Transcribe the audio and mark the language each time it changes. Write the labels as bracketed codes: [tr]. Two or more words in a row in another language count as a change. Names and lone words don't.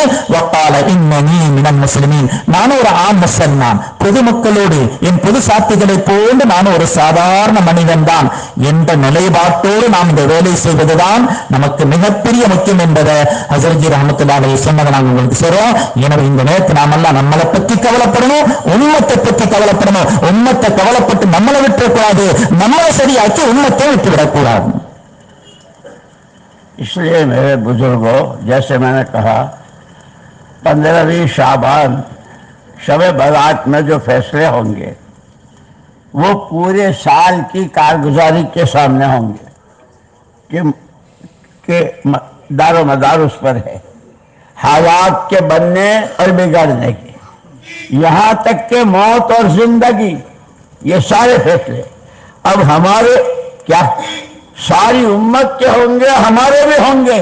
[ar] وقال إنني من المسلمين, [ta] நானும் ஒரு ஆண் முஸ்லிமான், பொதுமக்களோடு என் பொது சாத்திகளை போன்று நானும் ஒரு சாதாரண மனிதன் தான் என்ற நிலைப்பாட்டோடு நாம் இந்த வேலை செய்வதுதான் நமக்கு மிகப்பெரிய முக்கியம் என்பதை ஹஜ்ரத் [ar] رحمة الله عليه [ta] சொன்னதை நாங்கள் உங்களுக்கு சொல்றோம். எனவே இந்த நேரத்தில் நாம் எல்லாம் நம்மளை பற்றி கவலைப்படணும், உம்மத்தை பற்றி கவலைப்படணும். உம்மத்தை கவலைப்பட்டு நம்மளை விட்டுவிடக்கூடாது, நம்மளை சரியாக்கி உம்மத்தை விட்டுவிடக்கூடாது. [hi] इसलिए मेरे बुजुर्गों, जैसे मैंने कहा, 15वीं शाबान शब-ए बारात में जो फैसले होंगे वो पूरे साल की कारगुजारी के सामने होंगे कि दारो मदार उस पर है, हालात के बनने और बिगड़ने की, यहाँ तक के मौत और जिंदगी, ये सारे फैसले अब हमारे क्या सारी उम्मत के होंगे, हमारे भी होंगे।